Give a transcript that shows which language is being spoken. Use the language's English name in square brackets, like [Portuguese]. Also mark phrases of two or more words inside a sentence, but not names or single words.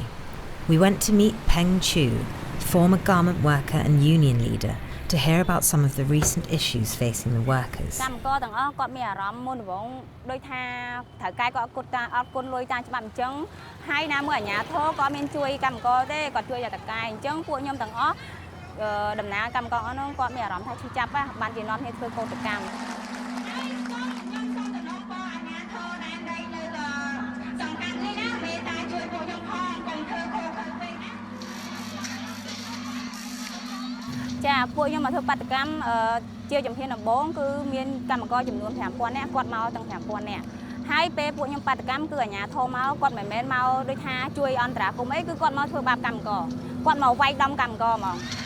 [English] We went to meet Phen Chou, former garment worker and union leader, to hear about some of the recent issues facing the workers. [Khmer] កម្មករទាំងអស់គាត់មានអារម្មណ៍មុនដំបូងដូចថាត្រូវកែគាត់អត់គុណលុយតាមច្បាប់អញ្ចឹងហើយណាមួយអាជ្ញាធរក៏មានជួយកម្មករទេគាត់ជួយតែកែអញ្ចឹងពួកខ្ញុំទាំងអស់ដំណើរកម្មករអស់នោះគាត់មានអារម្មណ៍ថាឈឺចាប់បានជានាំគ្នាធ្វើកោតកម្ម ចាពួកខ្ញុំមកធ្វើបាតកម្មជាជំហានដំបូងគឺមានកម្មករចំនួន 5000 នាក់គាត់មកទាំង 5000 នាក់ហើយពេលពួកខ្ញុំបាតកម្មគឺអាជ្ញាធរមកគាត់មិនមែនមកដូចថាជួយអន្តរាគមន៍អីគឺគាត់មកធ្វើបាបកម្មករគាត់មកវាយដំកម្មករហ្មង